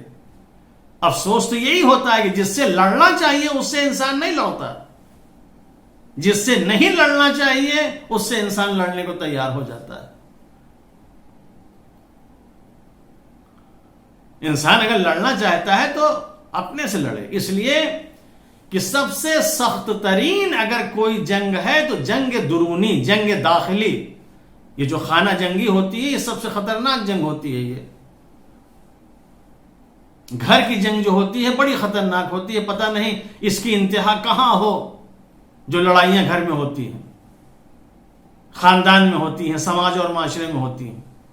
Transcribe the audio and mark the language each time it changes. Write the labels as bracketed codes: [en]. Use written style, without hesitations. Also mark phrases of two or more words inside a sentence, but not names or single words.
[ur] افسوس تو یہی ہوتا ہے کہ جس سے لڑنا چاہیے اس سے انسان نہیں لڑتا، جس سے نہیں لڑنا چاہیے اس سے انسان لڑنے کو تیار ہو جاتا ہے. انسان اگر لڑنا چاہتا ہے تو اپنے سے لڑے. اس لیے کہ سب سے سخت ترین اگر کوئی جنگ ہے تو جنگ درونی، جنگ داخلی. یہ جو خانہ جنگی ہوتی ہے یہ سب سے خطرناک جنگ ہوتی ہے. یہ گھر کی جنگ جو ہوتی ہے بڑی خطرناک ہوتی ہے. پتہ نہیں اس کی انتہا کہاں ہو. جو لڑائیاں گھر میں ہوتی ہیں، خاندان میں ہوتی ہیں، سماج اور معاشرے میں ہوتی ہیں.